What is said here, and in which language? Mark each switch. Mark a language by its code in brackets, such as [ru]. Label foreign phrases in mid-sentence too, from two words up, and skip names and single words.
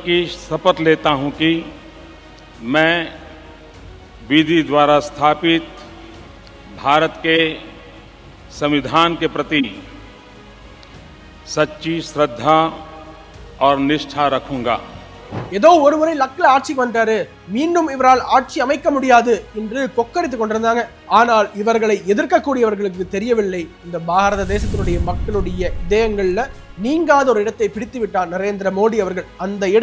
[hi] की शपथ लेता हूं कि मैं विधि द्वारा स्थापित भारत के संविधान के प्रति सच्ची श्रद्धा और निष्ठा रखूंगा. [ta] ஏதோ ஒரு முறை லக்ல ஆட்சிக்கு வந்தாரு, மீண்டும் இவரால் ஆட்சி அமைக்க முடியாது என்று கொக்கரித்துக் கொண்டிருந்தாங்க. ஆனால் இவர்களை எதிர்க்கக்கூடியவர்களுக்கு தெரியவில்லை, இந்த பாரத தேசத்தினுடைய மக்களுடைய இதயங்கள்ல நீங்காத ஒரு இடத்தை பிடித்து விட்டார் நரேந்திர மோடி அவர்கள்.